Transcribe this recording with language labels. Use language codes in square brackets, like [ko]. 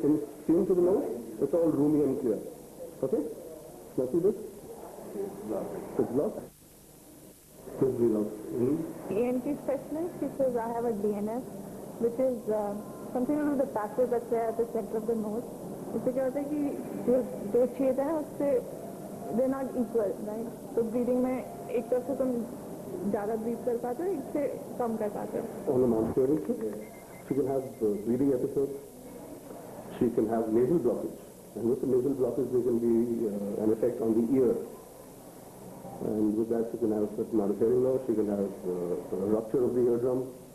[en] Can you see into the nose? It's all roomy and clear. Okay? Now see this? It's blocked. Just breathe out. ENT specialist, she says I have a DNS, which is something to do with the patches that's there at the center of the nose. [hi] इससे क्या होता है कि जो छेद है उससे [en] they're not equal, right? [hi] तो breathing में एक तरफ से तुम ज़्यादा breathe कर पाते हो, एक से कम कर पाते हो. [en] On the mountaineering trip, she can have breathing episodes. She can have nasal blockage. And with the nasal blockage, there can be an effect on the ear. And with that, she can have a certain amount of hearing loss. She can have a rupture of the eardrum.